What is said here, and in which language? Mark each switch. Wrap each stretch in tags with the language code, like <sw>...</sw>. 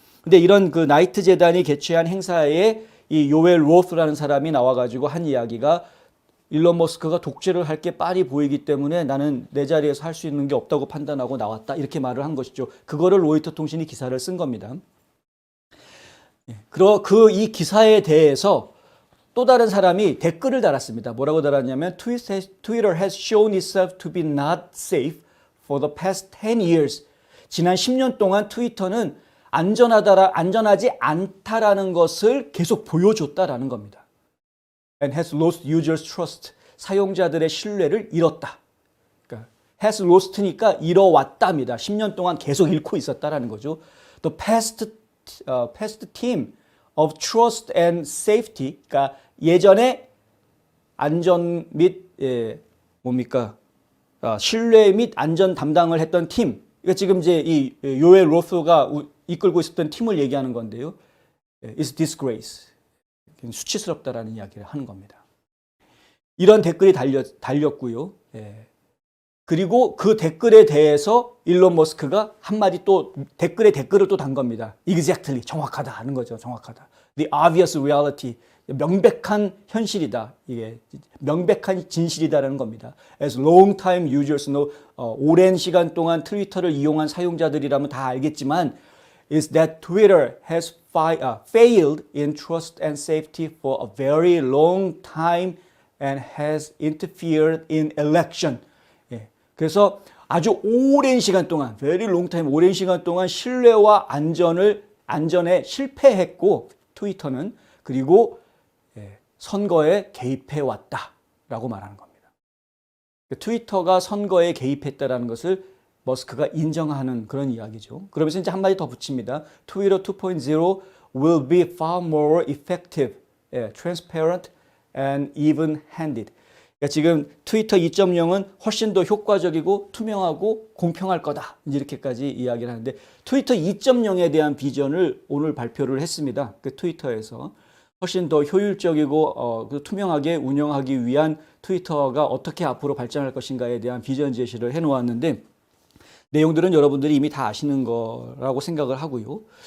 <ko>근데 이런 그 나이트 재단이 개최한 행사에 이 요엘 로스라는 사람이 나와가지고 한 이야기가 일론 머스크가 독재를 할 게 빤히 보이기 때문에 나는 내 자리에서 할 수 있는 게 없다고 판단하고 나왔다. 이렇게 말을 한 것이죠. 그거를 로이터 통신이 기사를 쓴 겁니다. 이 기사에 대해서 또 다른 사람이 댓글을 달았습니다. 뭐라고 달았냐면</ko> <en>Twitter has shown itself to be not safe for the past 10 years.</en> <ko>지난 10년 동안 트위터는 안전하지 않다라는 것을 계속 보여줬다라는 겁니다.</ko> <en>And has lost users' trust.</en> <ko>사용자들의 신뢰를 잃었다. 그러니까 has lost니까 잃어왔답니다. 10년 동안 계속 잃고 있었다라는 거죠.</ko> <en>The past past team of trust and safety.</en> <ko>그러니까 예전에 안전 및 뭡니까? 신뢰 및 안전 담당을 했던 팀. 그러니까 지금 이제 이 요엘 로스가 이끌고 있었던 팀을 얘기하는 건데요.</ko> <en>It's disgrace.</en> <ko>수치스럽다라는 이야기를 하는 겁니다. 이런 댓글이 달렸고요. 그리고 그 댓글에 대해서 일론 머스크가 한마디 또 댓글에 댓글을 또 단 겁니다.</ko> <en>Exactly.</en> <ko>정확하다 하는 거죠. 정확하다.</ko> <en>The obvious reality.</en> <ko>명백한 현실이다. 이게 명백한 진실이다라는 겁니다.</ko> <en>As long-time users know,</en> <ko>오랜 시간 동안 트위터를 이용한 사용자들이라면 다 알겠지만</ko> <en>is that Twitter has failed in trust and safety for a very long time and has interfered in election.</en> <ko>그래서 아주 오랜 시간 동안,</ko> <en>very long time,</en> <ko>오랜 시간 동안 신뢰와 안전에 실패했고, 트위터는 그리고 선거에 개입해 왔다라고 말하는 겁니다. 트위터가 선거에 개입했다라는 것을 머스크가 인정하는 그런 이야기죠. 그러면서 이제 한마디 더 붙입니다.</ko> <en>Twitter 2.0 will be far more effective, transparent, and even-handed.</en> <ko>그러니까 지금 트위터 2.0은 훨씬 더 효과적이고 투명하고 공평할 거다. 이렇게까지 이야기를 하는데 트위터 2.0에 대한 비전을 오늘 발표를 했습니다. 그 트위터에서 훨씬 더 효율적이고 투명하게 운영하기 위한 트위터가 어떻게 앞으로 발전할 것인가에 대한 비전 제시를 해놓았는데 내용들은 여러분들이 이미 다 아시는 거라고 생각을 하고요.</ko>